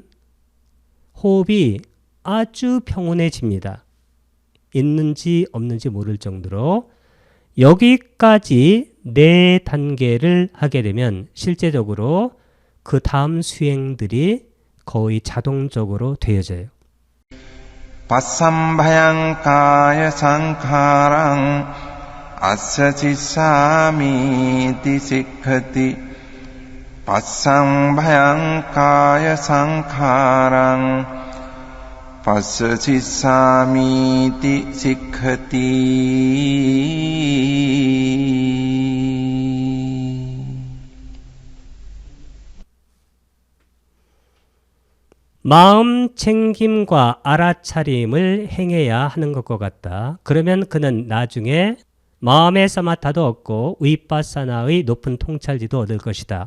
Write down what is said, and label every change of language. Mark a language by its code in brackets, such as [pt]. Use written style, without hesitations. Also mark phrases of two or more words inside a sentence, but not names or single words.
[ko] 호흡이 아주 평온해집니다. 있는지 없는지 모를 정도로 여기까지 4단계를 하게 되면 실제적으로 그 다음 수행들이 거의 자동적으로 되어져요. [pi] පස්සම්භයං කාය සංඛාරං අස්ස චිස්සාමීති සික්ඛති පස්සම්භයං කාය සංඛාරං පස්ස චිස්සාමීති සික්ඛති [ko] 마음 챙김과 알아차림을 행해야 하는 것과 같다. 그러면 그는 나중에 마음의 사마타도 얻고 위파사나의 높은 통찰지도 얻을 것이다.